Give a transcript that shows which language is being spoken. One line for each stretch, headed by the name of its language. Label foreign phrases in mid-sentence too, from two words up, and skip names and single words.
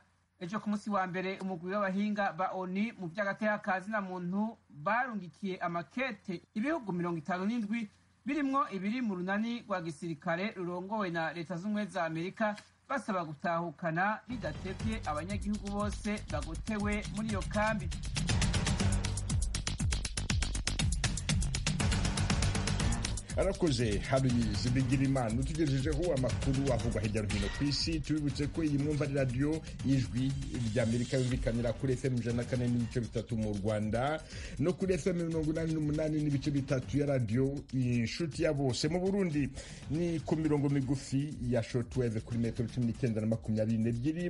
Rundi: Ejo ku munsi wa mbere umugwi w'abahinga ba ONU mu vy'agateka na muntu barungikiye amakete ibihugu 57 birimwo ibiri mu runani rwa gisirikare rurongowe na Leta z'Ubumwe za Amerika basaba gutahukana bidatevye abanyagihugu bose bagotewe muri iyo kambi.
Kinyarwanda: arakoze Haruyizi Bigirimana utugejejeho amakuru avugwa hirya no hino ku isi. Tubibutse ko iyi mwumva ari radiyo y'ijwi ry'Amerika yumvikanira kuri FM 104.3 mu Rwanda no kuri FM 88.3 ya radiyo inshuti ya bose. Mu Burundi ni ku mirongo migufi ya shortwave kuri metero 19 na 22.